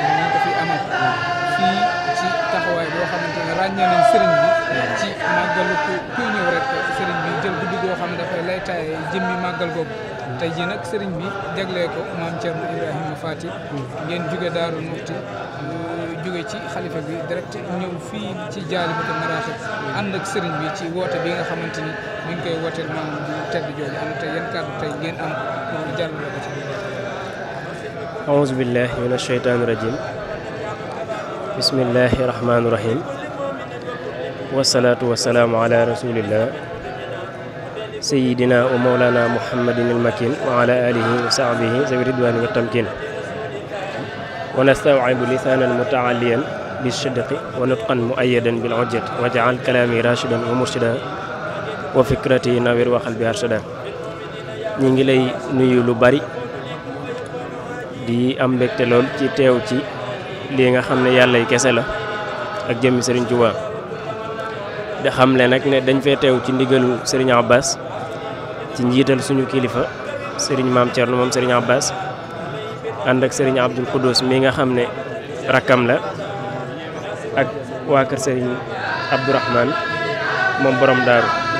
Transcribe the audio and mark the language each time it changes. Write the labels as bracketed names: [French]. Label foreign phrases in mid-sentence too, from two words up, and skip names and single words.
[Wolof] bi ñu ko fi amal fii ci taxawaay boo xamante ne ràññee nañ sëriñ bi ci màggalu kuy ñëw rek sëriñ bi jël guddi goo xam ne dafay lay taaye jëmmi màggal googu tey jii nag sëriñ bi jaglee ko maam Thierno Ibrahima Faty ngeen jóge Daaru Muxti jóge ci xalifa bi direct ñëw fii ci Jaalibatul Maraaxib ànd ak sëriñ bi ci woote bi nga xamante ni mi ngi koy wooteel maam bu tedd jooju am tey yan kàddu tey ngeen am pour jàllale ko ci [Arabic] أعوذ بالله من الشيطان الرجيم بسم الله الرحمن الرحيم والصلاة والسلام على رسول الله سيدنا ومولانا محمد المكين وعلى آله وصحبه ذوي الرضوان والتمكين ونستوعب لسانا متعليا بالصدق ونطقا مؤيدا بالحجة واجعل كلامي راشدا ومرشدا وفكرتي نوير وقلبي أرشدا [Wolof] ñi lay nuyu lu bari di am mbégte lool ci teew ci lii nga xam ne yàlla yi kese la ak jëmmi Serigne Touba di xamle nag ne dañ fee teew ci ndigalu Serigne Abbas ci njiital suñu kilifa Serigne Maam Thierno moom Serigne Abbas ànd ak Serigne Abdoul Khoudous mi nga xam ne rakkam la ak waa kër Serigne Abdourahmane moom borom daaru